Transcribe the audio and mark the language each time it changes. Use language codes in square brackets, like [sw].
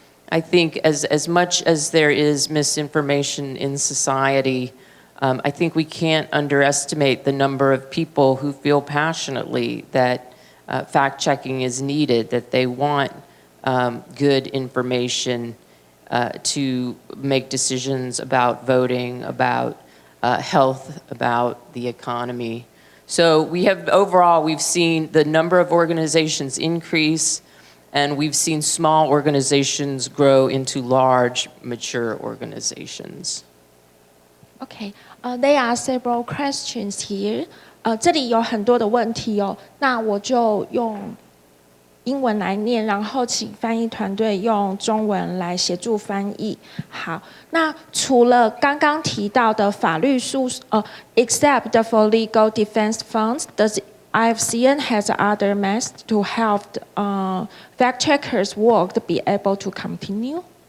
[en] I think as much as there is misinformation in society, I think we can't underestimate the number of people who feel passionately that fact-checking is needed, that they want good information to make decisions about voting, about health, about the economy. So we have, overall, we've seen the number of organizations increase, and we've seen small organizations grow into large, mature organizations. Okay, there are several questions here. [zh] 这里有很多的问题哦，那我就用英文来念，然后请翻译团队用中文来协助翻译。好，那除了刚刚提到的法律 [en] except for legal defense funds, does IFCN has other methods to help fact checkers' work to be able to continue?